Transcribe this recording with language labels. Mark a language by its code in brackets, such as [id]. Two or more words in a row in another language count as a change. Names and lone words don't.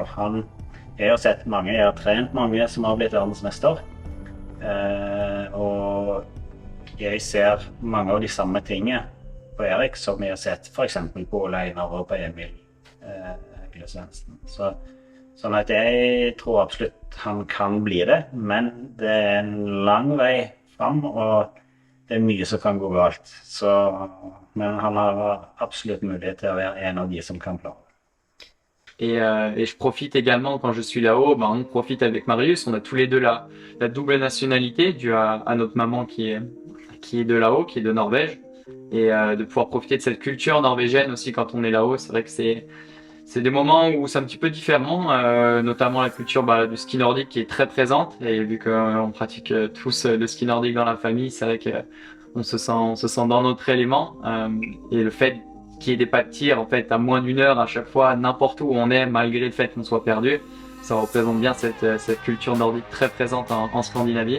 [no] Jeg har sett mange, jeg har trent mange som har blitt verdensmester, og jeg ser mange av de samme tingene på Erik som jeg har sett for eksempel på Ole Einar og på Emil Svendsen. Sånn at jeg tror absolutt han kan bli det, men det er en lang vei fram, og det er mye som kan gå galt. Men han har absolutt mulighet til å være en av de som kan klare. [fr] Et je profite également, quand je suis là-haut, on profite avec Marius, on a tous les deux la double nationalité due à notre maman qui est de là-haut, qui est de Norvège. Et de pouvoir profiter de cette culture norvégienne aussi quand on est là-haut, c'est vrai que c'est des moments où c'est un petit peu différent, notamment la culture du ski nordique qui est très présente, et vu qu'on pratique tous le ski nordique dans la famille, c'est vrai qu'on se sent dans notre élément, et le fait qu'il y ait des pas de tir en fait à moins d'1 heure à chaque fois, n'importe où on est, malgré le fait qu'on soit perdu, ça représente bien cette culture nordique très présente en Scandinavie.